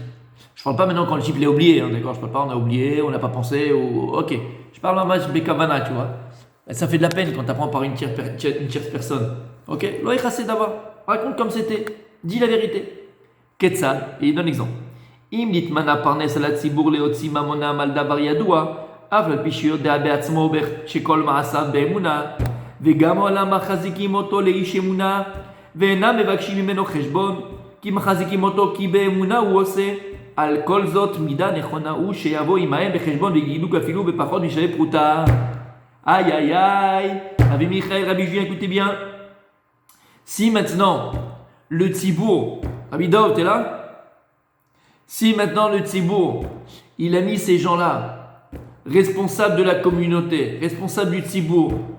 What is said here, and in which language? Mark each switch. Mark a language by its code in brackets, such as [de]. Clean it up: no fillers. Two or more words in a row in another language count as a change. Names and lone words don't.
[fr] Je parle pas maintenant quand le type l'a oublié, hein, d'accord? Je parle pas, on a oublié, on n'a pas pensé, ou ok. Je parle en match Bekavana, tu vois. Ça fait de la peine quand tu apprends par une tierce personne. Ok? [he] לא יכסה דבר. [fr] Raconte comme c'était. Dis la vérité. Ketzad, et il donne l'exemple. [he] אם נתמנה פרנס על הציבור להוציא ממונא מל דבר ידוע, אף על פי שיודע בעצמו שכל מעשיו באמונה, וגם העולם מחזיקים אותו לאיש אמונה, ואינם מבקשים ממנו חשבון, כי מחזיקים אותו כי באמונה הוא עושה. על כל זאת מידה נכונה הוא שיבוא עמהם בחשבון ויגידו אפילו בפחות משווה פרוטה. [fr] Aïe aïe aïe, Rabbi Michael, Rabbi Julien, écoutez bien. Si maintenant le Tzibour, Rabbi Dov, t'es là? Si maintenant le Tzibour, il a mis ces gens-là responsable de la communauté, responsable du Tzibour.